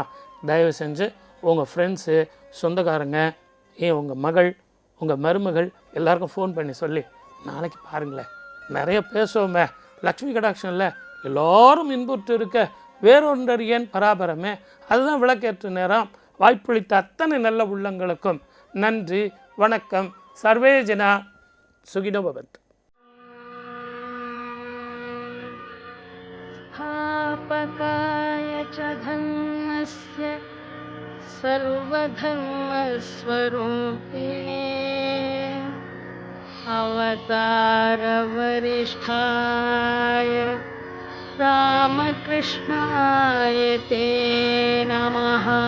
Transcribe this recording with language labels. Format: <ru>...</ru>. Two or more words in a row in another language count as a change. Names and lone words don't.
<ta>தயவு செஞ்சு உங்கள் ஃப்ரெண்ட்ஸு, சொந்தக்காரங்க, உங்கள் மகள், உங்கள் மருமகள் எல்லாருக்கும் ஃபோன் பண்ணி சொல்லி நாளைக்கு பாருங்களேன். நிறைய பேசுவோமே லக்ஷ்மி கடாட்சம்ல, எல்லோரும் இன்புற்று இருக்க வேறொன்றர் ஏன் பராபரமே. அதுதான் விளக்கேற்று நேரம். வாய்ப்பளித்த அத்தனை நல்ல உள்ளங்களுக்கும் நன்றி, வணக்கம்.</ta> <sa>सर्वे जना सुखिनो भवन्तु. स्थापकाय च धर्मस्य सर्वधर्मस्वरूपिणे, अवतारवरिष्ठाय रामकृष्णाय ते नमः.</sa>